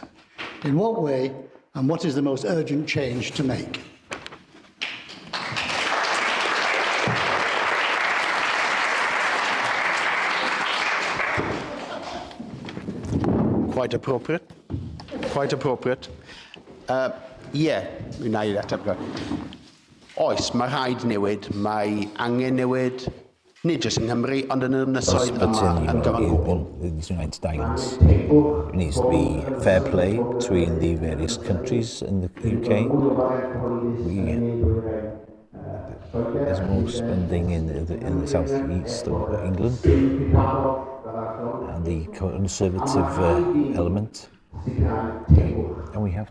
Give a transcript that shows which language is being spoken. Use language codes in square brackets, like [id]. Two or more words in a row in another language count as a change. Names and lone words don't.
[en] In what way, and what is the most urgent change to make? Quite appropriate. Quite appropriate. Yeah, [cy] na I ateb go. Oes, mae rhaid newid, mae angen newid, nid jyst yng Nghymru, ond yn y ynysoedd yma yn gyfan gwbl. [en] These United Islands. There needs to be fair play between the various countries in the UK. There's more spending in the southeast of England, and the conservative element And we have